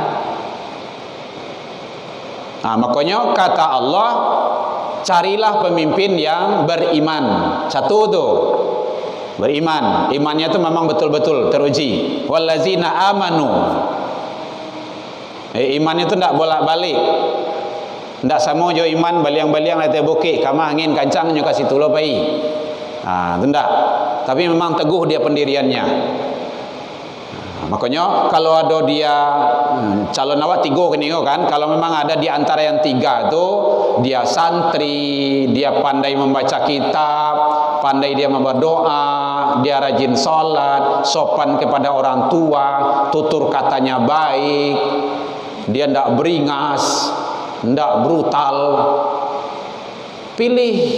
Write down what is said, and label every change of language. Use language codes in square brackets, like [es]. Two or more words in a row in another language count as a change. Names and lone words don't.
[id] Nah, makanya kata Allah, carilah pemimpin yang beriman. Satu tuh, beriman. Imannya itu memang betul-betul teruji. [ar] والذين آمنوا. [id] Iman itu tidak bolak-balik. [min] Tidak sama jo iman baliang-baliang latih bukit, kama angin kancang nyo kasih tulo pai. [id] Tidak. Tapi memang teguh dia pendiriannya. Makanya kalau ada dia calon awak tiga kini kan, kalau memang ada di antara yang tiga itu, dia santri, dia pandai membaca kitab, pandai dia berdoa, dia rajin sholat, sopan kepada orang tua, tutur katanya baik, dia tidak beringas, tidak brutal, pilih.